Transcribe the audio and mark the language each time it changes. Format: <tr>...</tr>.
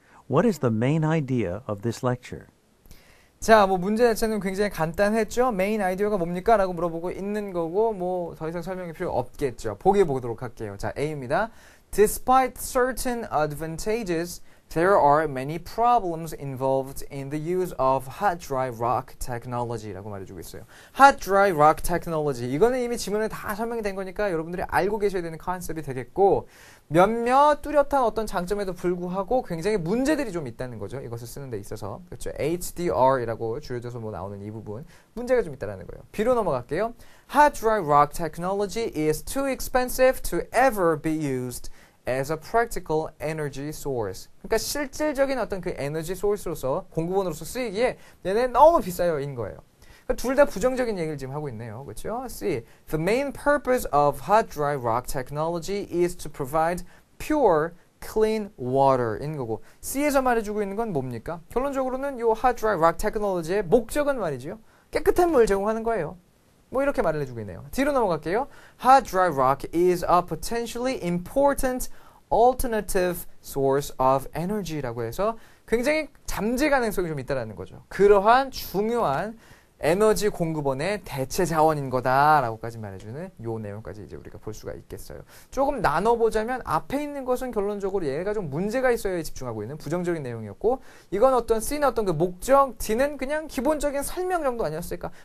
<en>What is the main idea of this lecture?</en> <ko>자, 뭐 문제 자체는 굉장히 간단했죠. 메인 아이디어가 뭡니까? 라고 물어보고 있는 거고 뭐 더 이상 설명이 필요 없겠죠. 보기 보도록 할게요. 자, A입니다.</ko> <en>Despite certain advantages, there are many problems involved in the use of hot dry rock technology</en> <ko>라고 말해주고 있어요.</ko> <en>hot dry rock technology.</en> <ko>이거는 이미 지문에 다 설명이 된 거니까 여러분들이 알고 계셔야 되는 컨셉이 되겠고 몇몇 뚜렷한 어떤 장점에도 불구하고 굉장히 문제들이 좀 있다는 거죠. 이것을 쓰는 데 있어서. 그렇죠. HDR이라고 줄여져서 뭐 나오는 이 부분. 문제가 좀 있다는 거예요. B로 넘어갈게요.</ko> <en>Hot dry rock technology is too expensive to ever be used as a practical energy source.</en> <ko>그러니까 실질적인 어떤 그 에너지 소스로서 공급원으로서 쓰이기에 얘네 너무 비싸요 인 거예요. 그러니까 둘 다 부정적인 얘기를 지금 하고 있네요. 그렇죠? C.</ko> <en>The main purpose of hot dry rock technology is to provide pure clean water</en> <ko>인 거고 C에서 말해주고 있는 건 뭡니까? 결론적으로는 이 hot dry rock technology의 목적은 말이죠. 깨끗한 물 제공하는 거예요. 뭐 이렇게 말을 해주고 있네요. 뒤로 넘어갈게요.</ko> <en>Hot dry rock is a potentially important alternative source of energy</en> <ko>라고 해서 굉장히 잠재 가능성이 좀 있다는 거죠. 그러한 중요한 에너지 공급원의 대체 자원인 거다라고까지 말해주는 요 내용까지 이제 우리가 볼 수가 있겠어요. 조금 나눠보자면 앞에 있는 것은 결론적으로 얘가 좀 문제가 있어야 집중하고 있는 부정적인 내용이었고 이건 어떤 C는 어떤 그 목적, D는 그냥 기본적인 설명 정도 아니었을까?</ko>